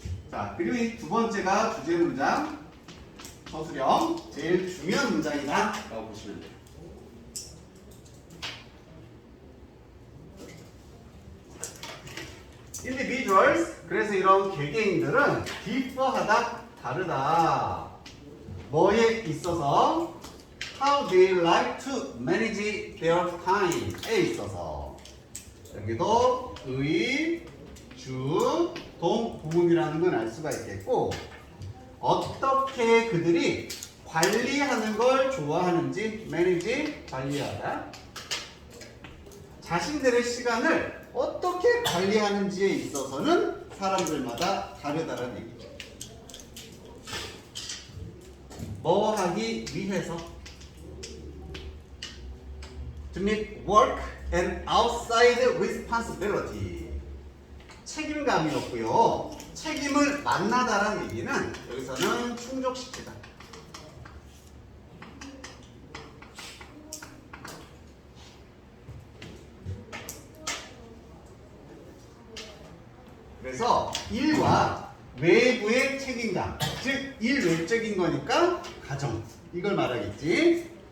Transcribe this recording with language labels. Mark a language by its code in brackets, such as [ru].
[ko] 자, 그리고 이 두 번째가 주제 문장, 서술형 제일 중요한 문장이다 라고 보시면 돼요. individuals, 그래서 이런 개개인들은 differ하다, 다르다. 뭐에 있어서? [en] how they like to manage their time에 [ko] 있어서. 여기도 의, 주, 동, 부분이라는 건 알 수가 있겠고, 어떻게 그들이 관리하는 걸 좋아하는지, manage, 관리하다. 자신들의 시간을 어떻게 관리하는지에 있어서는 사람들마다 다르다는 얘기죠. 뭐 하기 위해서? [en] To meet work and outside responsibility. [ko] 책임감이었고요. 책임을 만나다라는 얘기는 여기서는 충족시키다. 그래서 일과 외부의 책임감, 즉 일외적인 거니까 가정, 이걸 말하겠지.